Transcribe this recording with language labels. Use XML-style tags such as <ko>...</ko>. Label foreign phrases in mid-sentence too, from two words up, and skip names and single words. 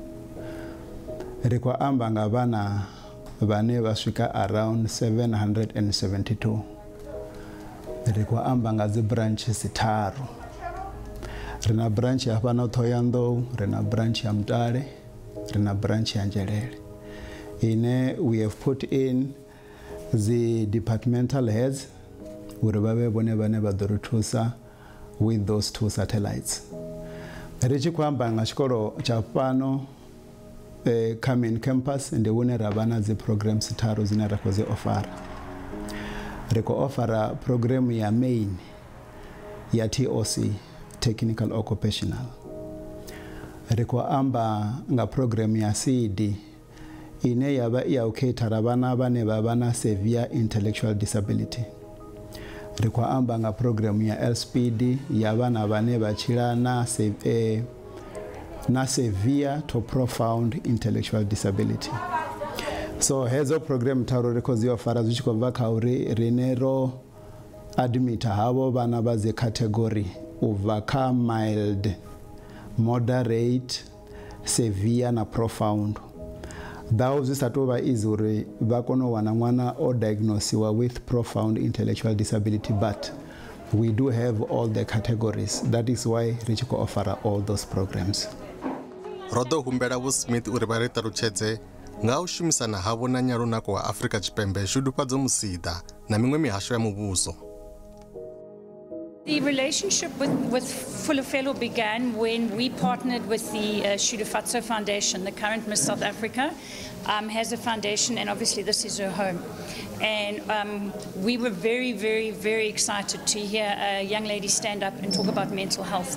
<ve>Ri khou amba nga vhana vhane vha swika around 772. Ri khou amba nga dzi branches 3. Ri na branch ya fhano Thohoyandou, ri na branch ya Mutale, ri na branch ya Njelele.</ve> <en>We have put in the departmental heads</en> <ve>uri vave vone vane va ḓo ri thusa</ve> <en>with those 2 satellites.</en> <ve>Ri tshi khou amba nga tshikolo tsha fhano kha</ve> <en>main campus</en> <ve>ndi hune ra vha na dzi programs tharu dzine ra khou dzi ofara. Ri khou ofara program ya main ya TOC,</ve> <en>Technical Occupational.</en> <ve>Ri khou amba nga program ya CD ine ya vha ya u cater vhana vhane vha vha na</ve> <en>severe intellectual disability.</en> <ve>Ri khou amba nga program ya LSPD ya vhana vhane vha tshila na</ve> <en>severe to profound intellectual disability.</en> <ve>So hedzo program tharu ri khou dzi ofara zwi tshi khou bva kha uri rine ro admit havho vhana vha dzi category ubva kha</ve> <en>mild, moderate, severe</en> <ve>na profound.</ve> <en>Those</en> <ve>zwi sa tou vha easy uri vha kone u wana ṅwana o diagnosiwa</ve> <en>with profound intellectual disability, but we do have all the categories. That is why</en> <ve>ri tshi khou ofara</ve> <en>all those programs.</en> <ve>Ro ḓo humbela Vho Smith uri vha ri ṱalutshedze nga u shumisana havho na nyalunako wa Afrika Tshipembe Shudufhadzo Musida na miṅwe mihasho ya muvhuso.</ve> <en>The relationship with Fulufhelo began when we partnered with the Shudufhadzo Foundation. The current Miss South Africa has a foundation, and obviously this is her home. And we were very, very, very excited to hear a young lady stand up and talk about mental health.</en>